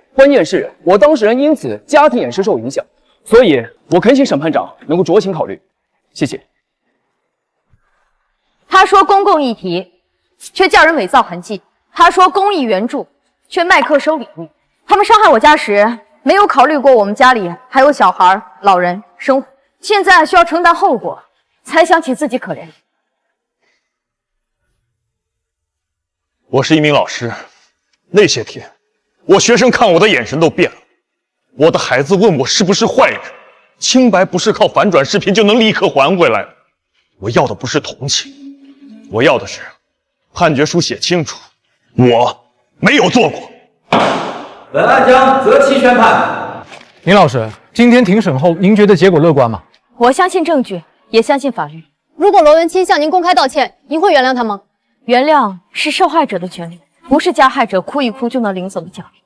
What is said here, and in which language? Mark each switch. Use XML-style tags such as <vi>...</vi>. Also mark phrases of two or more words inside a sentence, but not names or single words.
<zh>關鍵是我當事人因此家庭也是受影響，所以我懇請審判長能夠酌情考慮，謝謝。他說公共議題，卻叫人偽造痕跡；他說公益援助，卻賣課收禮物。他們傷害我家時，沒有考慮過我們家裡還有小孩、老人生活，現在需要承擔後果，才想起自己可憐。我是一名老師，那些天，我學生看我的眼神都变了。我的孩子問我是不是壞人，清白不是靠反轉視頻就能立刻還回來的。我要的不是同情，我要的是判決書寫清楚，我沒有做過。本案將擇期宣判。林老師，今天庭審後，您覺得結果樂觀嗎？我相信證據，也相信法律。如果罗文清向您公開道歉，您會原諒他嗎？原諒是受害者的權利，不是加害者哭一哭就能領走的獎勵。</zh>